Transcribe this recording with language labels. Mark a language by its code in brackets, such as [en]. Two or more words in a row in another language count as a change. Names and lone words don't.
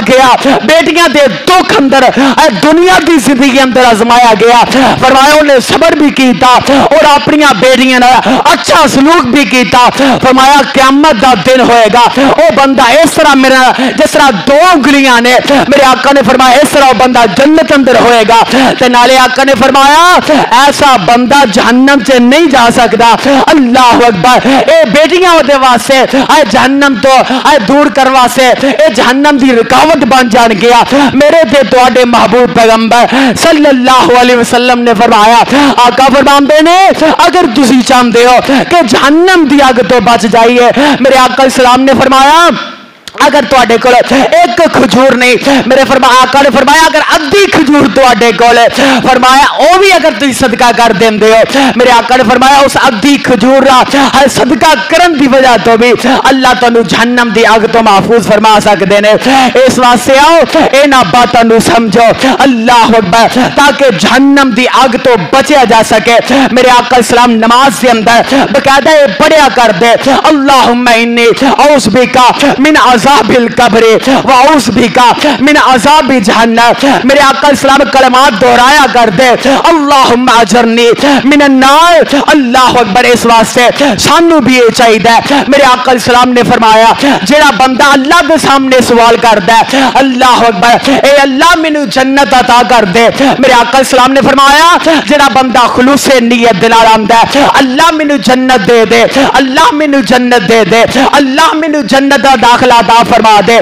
[pa] گیا بیٹیاں دے دکھ اندر دنیا کی زندگی اندر آزمایا گیا فرمایا انہیں صبر بھی کیا اور اپنی بیٹیاں نے اچھا سلوک بھی کیا فرمایا قیامت کا دن ہوئےگا وہ بندہ اس طرح میرا جس طرح 2 انگلیاں نے میرے آقا نے فرمایا اس طرح بندہ جنت اندر ہوئےگا تے نالے آقا نے فرمایا ایسا بندہ جہنم سے نہیں جا سکتا. [ar] الله أكبر [pa] اے بیٹیاں دنیا اوہدے واسطے آئے جہنم تو آئے دور کرنے واسطے اے جہنم دی رکاوٹ بن جان گیا. میرے تے تہاڈے محبوب پیغمبر [ar] صلى الله عليه وسلم [pa] نے فرمایا، آقا فرماتے نے اگر تسی چاہتے ہو کہ جہنم دی اگ تو بچ جائیے، میرے آقا اسلام نے فرمایا اگر تہاڈے کول اک کھجور نہیں، میرے آقا نے فرمایا اگر ادھی کھجور تہاڈے کول فرمایا وہ بھی اگر تم صدقہ کر دیندے ہو، میرے آقا نے فرمایا اس ادھی کھجور دا صدقہ کرن دی وجہ تو بھی اللہ تہانوں جہنم دی اگ تو محفوظ فرما سکدے نے. اس واسطے آؤ انہاں باتاں نوں سمجھو, [ar] الله أكبر, [pa] تاکہ جہنم دی اگ تو بچا جا سکے. میرے آقا اسلام نماز کے اندر باقاعدہ یہ پڑھیا کر دے, [ar] اللهم إني أعوذ بك من عذاب القبر وأعوذ بك من عذاب جهنم. [pa] میرے آقا اسلام کلمات دہرایا کر دے, [ar] اللهم أجرني من النار۔ الله أكبر. [pa] اس واسطے سانوں بھی یہ چاہیے، میرے آقا اسلام نے فرمایا جیہڑا بندہ اللہ کے سامنے سوال کردا ہے, [ar] الله أكبر, [pa] اے اللہ مینوں جنت عطا کر دے. میرے آقا اسلام نے فرمایا جیہڑا بندہ خلوص نیت دے نال آندا ہے، اللہ مینوں جنت دے دے، اللہ مینوں جنت دے دے، اللہ مینوں جنت دا داخلہ عطا فرما دے.